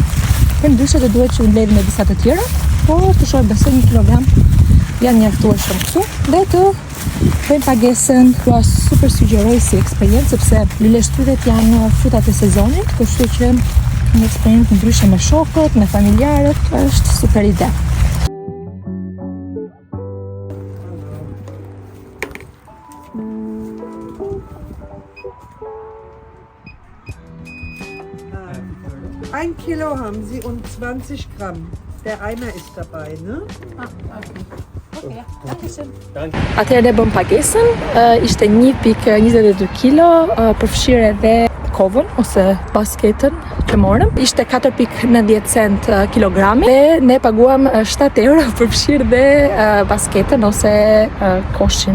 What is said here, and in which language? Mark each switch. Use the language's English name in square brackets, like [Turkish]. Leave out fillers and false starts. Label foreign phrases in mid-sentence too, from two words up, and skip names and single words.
[Albanian] Përndryshe do duhet që mbledhim me disa të tjera, por të shoh besoj 1 kilogram janë mjaftueshëm këtu. Dhe të bëjmë pagesën, super sugjeroj si eksperiencë, sepse luleshtrydhet janë frutat e sezonit, kështu që një eksperiencë ndryshe me shokët, me familjarët, është super ide. [German] Ein Kilo haben Sie und 20 Gramm. Der Eimer ist dabei, ne? [Albanian] Atëherë ne bëm pagesën, ishte 1.22 kilo, përfshirë edhe kovën ose basketën që morëm. Ishte 4.90 cent kilogrami dhe ne paguam 7 euro përfshirë dhe basketën ose koshin.